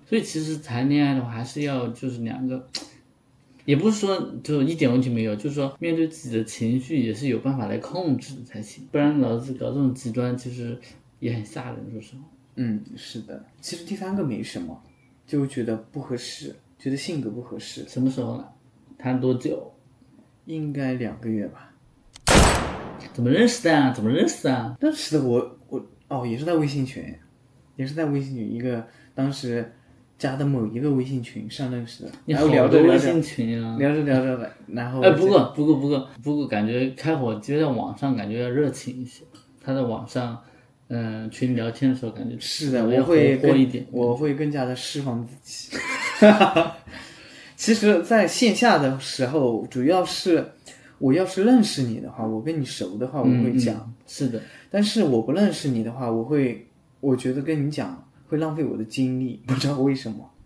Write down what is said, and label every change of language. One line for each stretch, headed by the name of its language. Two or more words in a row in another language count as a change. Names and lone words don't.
Chinese: 所以其實談戀愛的話，還是要就是兩個。也不是說就一點問題沒有，就是說面對自己的情緒也是有辦法來控制的才行，不然老是搞這種極端，其實也很嚇人，說實話。是的。其實第三個沒什麼，就覺得不合適，覺得性格不合適。什麼時候呢？談多久？應該2個月吧。怎麼認識的啊？怎麼認識啊？認識的我也是在微信群，一個当時加的某一個微信群上認識的，然後聊着微信群啊，聊着，然后不过感觉开火就在網上感覺要熱情一些，他在網上群聊天的時候感覺是的，我會更加的釋放自己。其實在線下的時候，主要是我要是認識你的話，我跟你熟的話我會講，是的，但是我不認識你的話，我覺得跟你講會浪費我的精力，不知道為什麼。